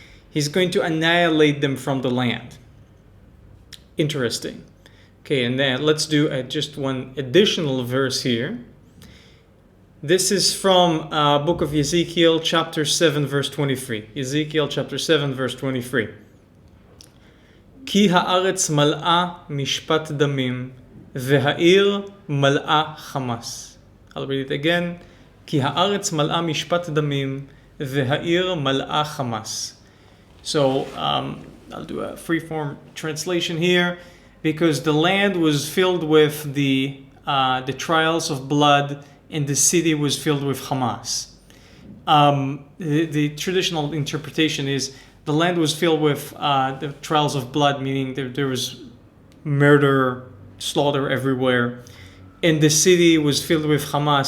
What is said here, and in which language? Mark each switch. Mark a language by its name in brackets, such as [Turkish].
[English] He's going to annihilate them from the land. Interesting. Okay, and then let's do just one additional verse here. This is from book of Ezekiel, chapter 7, verse 23. Ezekiel, chapter 7, verse 23. [Hebrew] כי הארץ מלאה משפט דמים, והעיר מלאה חמאס. [English] I'll read it again. [Hebrew] כי הארץ מלאה משפט דמים, והעיר מלאה חמאס. [English] So I'll do a free-form translation here, because the land was filled with the trials of blood, and the city was filled with Hamas. The traditional interpretation is the land was filled with the trials of blood, meaning there was murder, slaughter everywhere, and the city was filled with Hamas.